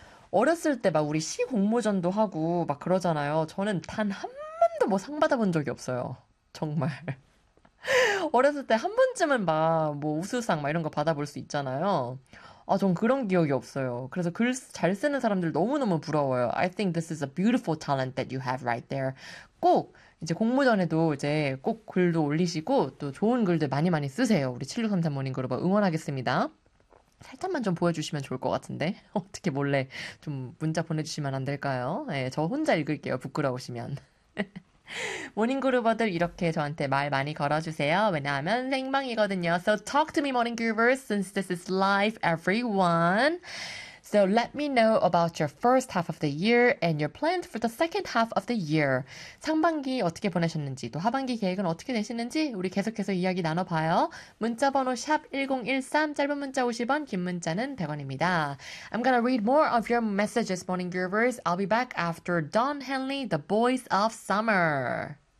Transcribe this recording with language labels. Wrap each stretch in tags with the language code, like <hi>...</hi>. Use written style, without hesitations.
<ko>어렸을 때막 우리 시 공모전도 하고 막 그러잖아요. 저는 단한 번도 뭐상 받아본 적이 없어요. 정말. 어렸을 때한 번쯤은 막, 뭐, 우수상 막 이런 거 받아볼 수 있잖아요. 아, 전 그런 기억이 없어요. 그래서 글잘 쓰는 사람들 너무너무 부러워요.</ko> <en>I think this is a beautiful talent that you have right there.</en> <ko>꼭, 이제 공모전에도 이제 꼭 글도 올리시고, 또 좋은 글들 많이 많이 쓰세요. 우리 7633 모닝 그룹 응원하겠습니다. 살짝만 좀 보여주시면 좋을 것 같은데. 어떻게 몰래 좀 문자 보내주시면 안 될까요? 예, 저 혼자 읽을게요. 부끄러우시면. 모닝 그루버들 이렇게 저한테 말 많이 걸어주세요. 왜냐하면 생방이거든요.</ko> <en>So talk to me, morning groovers, since this is live, everyone. So let me know about your first half of the year and your plans for the second half of the year.</en> <ko>상반기 어떻게 보내셨는지, 또 하반기 계획은 어떻게 되시는지 우리 계속해서 이야기 나눠봐요. 문자번호 샵 1013, 짧은 문자 50원, 긴 문자는 100원입니다.</ko> <en>I'm gonna read more of your messages, morning groovers. I'll be back after Don Henley, The Boys of Summer.</en>